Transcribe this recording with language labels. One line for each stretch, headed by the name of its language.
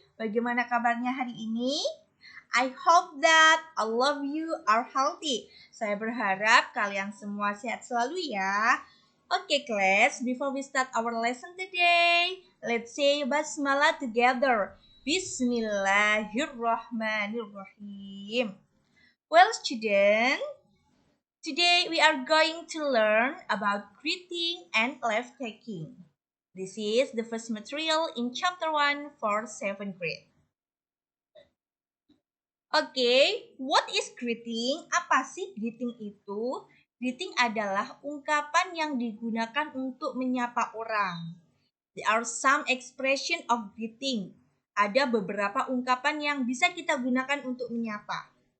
Indonesian: Bagaimana kabarnya hari ini?
English: I hope that all of you are healthy.
Indonesian: Saya berharap kalian semua sehat selalu ya.
English: Okay, class, before we start our lesson today, let's say basmalah together.
Arabic: Bismillahirrahmanirrahim.
English: Well, student, today we are going to learn about greeting and leave taking. This is the first material in chapter 1 for 7th grade. Oke, what is greeting?
Indonesian: Apa sih greeting itu? Greeting adalah ungkapan yang digunakan untuk menyapa orang.
English: There are some expression of greeting.
Indonesian: Ada beberapa ungkapan yang bisa kita gunakan untuk menyapa.